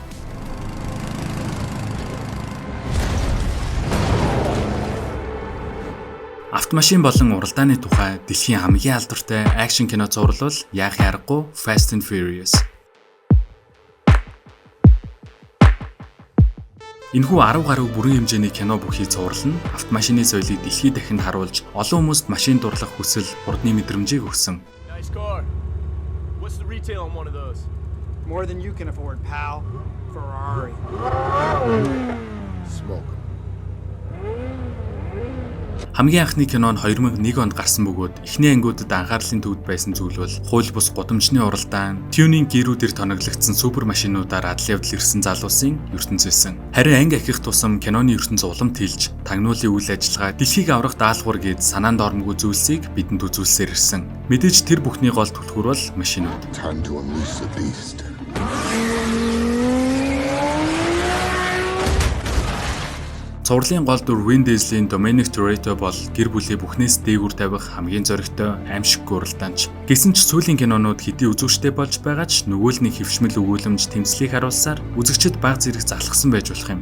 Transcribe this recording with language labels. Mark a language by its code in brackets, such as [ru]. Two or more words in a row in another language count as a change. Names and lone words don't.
[mn] Автомашин болон уралдааны тухай дэлхийн хамгийн алдартай акшн кино зурлал яахын аргагүй Fast and Furious. Энэхүү 10 гаруй бүрэн хэмжээний кино бүхий зурлал нь автомашины соёлыг дэлхийд дахинд харуулж олон хүмүүст машин дурлах хүсэл, хурдны мэдрэмжийг өгсөн. [en] Nice car. What's the retail on one of those? More than you can afford, pal. Ferrari. Smoke. [mn] Хамгийн анхны кино нь 2001 онд гарсан бөгөөд эхний ангиудад анхаарлын төвд байсан зүйл бол хууль бус гудамжны уралдаан, тюнинг гэрүүдээр тоноглогдсон супер машинуудаар адал явдал ирсэн залуусын ертөнц байсан. Харин анги ахих тусам киноны ертөнц улам тэлж, тагнуулын үйл ажиллагаа, дэлхийг аврах даалгавар гээд санаанд ормгүй зүйлсийг бидэнд үзүүлсээр ирсэн. Мэдээж тэр бүхний гол түлхүүр бол машинууд. [en] Time to unleash the beast. [mn] Цувралын гол дүр Vin Diesel-ийн Dominic Toretto бол гэр бүлээ бүхнээс дээгүүр тавих хамгийн зоригтой аимшиггүй уралдаанч. Гэсэн ч сүүлийн кинонууд хэдий үзүүштэй болж байгаа ч нөгөө л нэг хэвшмэл өгүүлэмж тэмцлийг харуулсаар үзэгчид баг зэрэг залхсан байж болох юм.